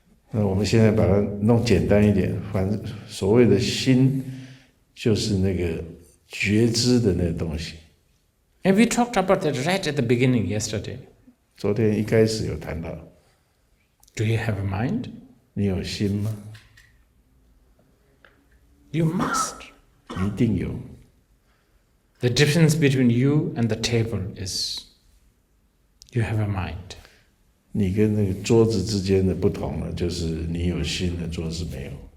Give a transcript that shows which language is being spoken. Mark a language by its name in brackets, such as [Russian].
[Chinese] 那我们现在把它弄简单一点，所谓的心，就是那个觉知的那个东西。 [English] And we talked about that right at the beginning yesterday. [Chinese] 昨天一开始有谈到。 [English] Do you have a mind? [Chinese] 你有心吗？ [English] You must. [Chinese] 一定有。 [English] The difference between you and the table is you have a mind. [Chinese] 你跟那个桌子之间的不同呢，就是你有心的，桌子没有。